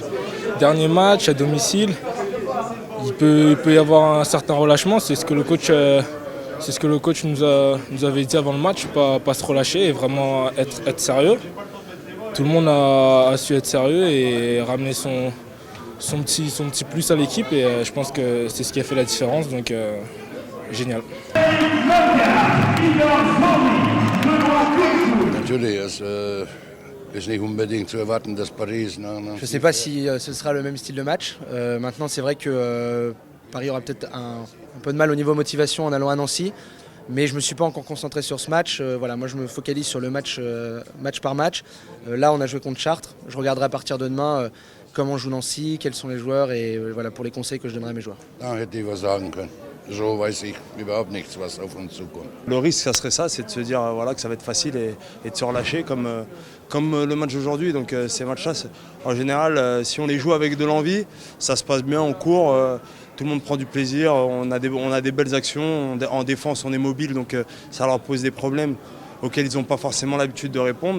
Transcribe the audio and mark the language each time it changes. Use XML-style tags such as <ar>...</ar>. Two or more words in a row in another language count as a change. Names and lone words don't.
<fr>Dernier match à domicile, il peut y avoir un certain relâchement, c'est ce que le coach nous avait dit avant le match, pas se relâcher et vraiment être sérieux. Tout le monde a su être sérieux et ramener son petit plus à l'équipe et je pense que c'est ce qui a fait la différence, donc génial.</fr> <de>Natürlich ist nicht unbedingt zu erwarten, dass Paris.</de> <fr>Je ne sais pas si ce sera le même style de match. Maintenant, c'est vrai que Paris aura peut-être un peu de mal au niveau motivation en allant à Nancy. Mais je ne me suis pas encore concentré sur ce match. Voilà, moi, je me focalise sur le match par match. Là, on a joué contre Chartres. Je regarderai à partir de demain comment joue Nancy, quels sont les joueurs et voilà pour les conseils que je donnerai à mes joueurs.</fr> <de>Da hätte ich was sagen können. So weiß ich überhaupt nichts, was auf uns zukommt.</de> <fr>Le risque, ça serait ça, c'est de se dire voilà, que ça va être facile et de se relâcher comme le match d'aujourd'hui. Donc ces matchs-là, en général, si on les joue avec de l'envie, ça se passe bien, on court, tout le monde prend du plaisir, on a des belles actions, en défense on est mobile, donc ça leur pose des problèmes auxquels ils n'ont pas forcément l'habitude de répondre.</fr>